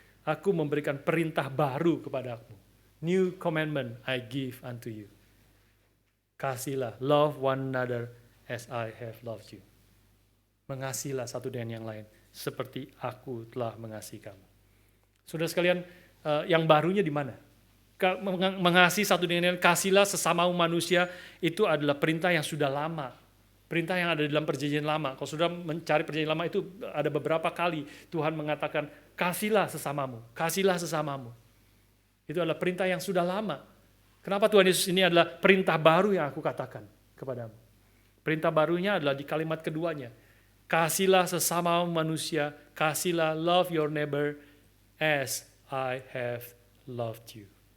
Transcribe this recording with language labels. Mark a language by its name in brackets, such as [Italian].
[Indonesian] Aku memberikan perintah baru kepadamu. [English] New commandment I give unto you. [Indonesian] Kasihlah, [English] love one another as I have loved you. [Indonesian] Mengasihilah satu dengan yang lain seperti aku telah mengasihi kamu. Saudara sekalian, yang barunya di mana? Mengasihi satu dengan yang lain, kasihlah sesama manusia, itu adalah perintah yang sudah lama. Perintah yang ada di dalam perjanjian lama. Kalau sudah mencari perjanjian lama itu ada beberapa kali Tuhan mengatakan kasihlah sesamamu, kasihlah sesamamu. Itu adalah perintah yang sudah lama. Kenapa Tuhan Yesus ini adalah perintah baru yang aku katakan kepadamu? Perintah barunya adalah di kalimat keduanya. Kasihlah sesama manusia, kasihlah, [English] love your neighbor as I have loved you.